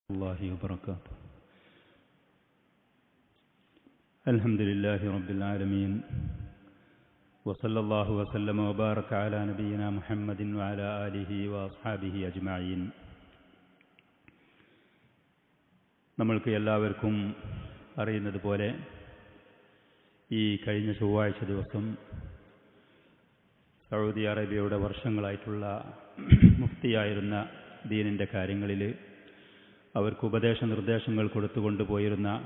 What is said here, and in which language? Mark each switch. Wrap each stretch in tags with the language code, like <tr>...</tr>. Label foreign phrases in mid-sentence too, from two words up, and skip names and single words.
<ar>الله وبركاته. الحمد لله رب العالمين وصلى الله وسلم وبارك على نبينا محمد وعلى آله وأصحابه أجمعين.</ar> <ml>നമ്മൾക്ക് എല്ലാവർക്കും അറിയുന്നത് പോലെ ഈ കഴിഞ്ഞ ചൊവ്വാഴ്ച ദിവസം സൗദി അറേബ്യയുടെ വർഷങ്ങളായിട്ടുള്ള മുഫ്തിയായിരുന്ന ദീനിൻ്റെ കാര്യങ്ങളിൽ അവർക്ക് ഉപദേശ നിർദ്ദേശങ്ങൾ കൊടുത്തുകൊണ്ട് പോയിരുന്ന</ml>